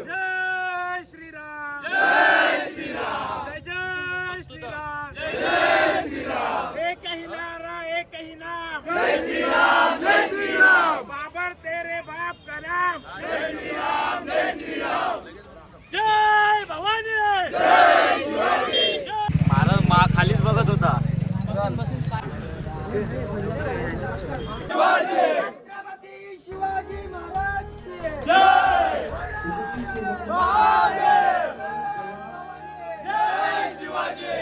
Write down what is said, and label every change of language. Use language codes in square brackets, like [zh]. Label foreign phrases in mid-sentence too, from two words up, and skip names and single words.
[hi] जय श्रीराम, जय श्रीराम, जय जय श्रीराम, जय जय श्रीराम. एक ही नारा, एक ही नाम, जय श्रीराम, जय श्रीराम. बाबर तेरे बाप का नाम, जय श्रीराम, जय श्रीराम. जय भवानी, जय शिवाजी. [mr] महाराज खालीच बघत होता. [hi] छत्रपती शिवाजी महाराज की जय. जय शिवाजी.